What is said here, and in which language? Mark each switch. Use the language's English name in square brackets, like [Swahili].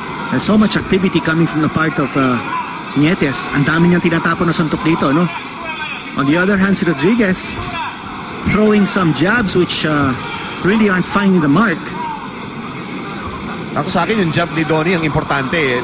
[English] There's so much activity coming from the part of Nietes. [Filipino] Ang dami niyang tinatapon na suntok dito, no? [English] On the other hand, si Rodriguez throwing some jabs which really aren't finding the mark. [Filipino] Ako sa akin, yung jab ni Donnie ang importante.